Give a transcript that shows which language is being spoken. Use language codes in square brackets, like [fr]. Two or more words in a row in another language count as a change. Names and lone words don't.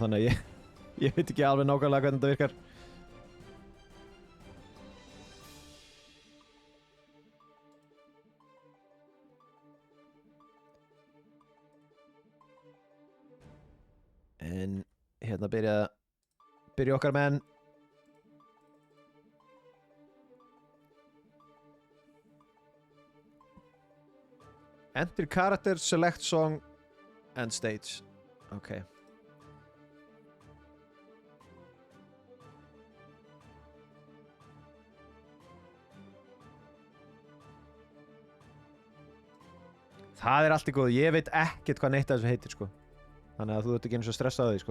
[is] Þannig að ég veit ekki alveg nákvæmlega hvernig þetta virkar. En hérna byrja okkar menn. [en] Enter character, select song, and stage. [is] Ok. Það allt í góðu. Ég veit ekkert hvað neitt af þessu heitir, sko. Þannig að þú ert ekki eins og stressað á því, sko.